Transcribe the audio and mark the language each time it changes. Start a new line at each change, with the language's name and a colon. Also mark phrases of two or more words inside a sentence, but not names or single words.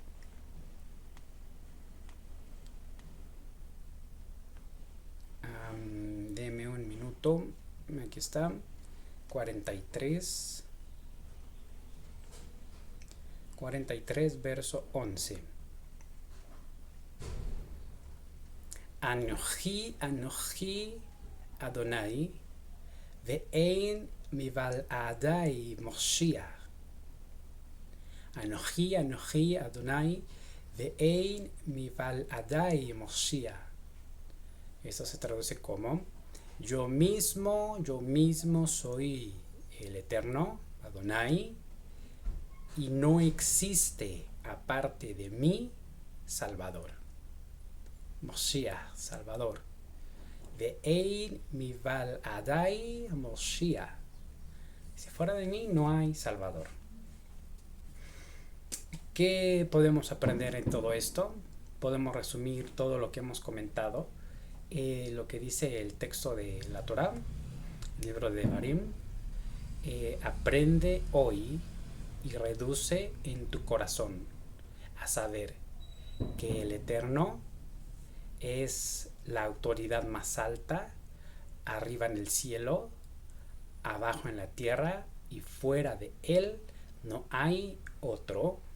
Spanish: Deme un minuto, aquí está, 43 verso 11.
Hebrew: אנכי אנכי ה' ואין מבלעדי משיח. אנכי אנכי ה' ואין מבלעדי משיח.
Spanish: Esto se traduce como yo mismo soy el Eterno, Adonai, y no existe aparte de mí Salvador. Moshiach, Salvador.
Hebrew: ואין מבלעדי משיח.
Spanish: Si fuera de mí no hay Salvador. ¿Qué podemos aprender en todo esto? Podemos resumir todo lo que hemos comentado. Lo que dice el texto de la Torá, el libro de Devarim. Aprende hoy y reduce en tu corazón a saber que el Eterno es la autoridad más alta, arriba en el cielo, abajo en la tierra, y fuera de Él no hay otro.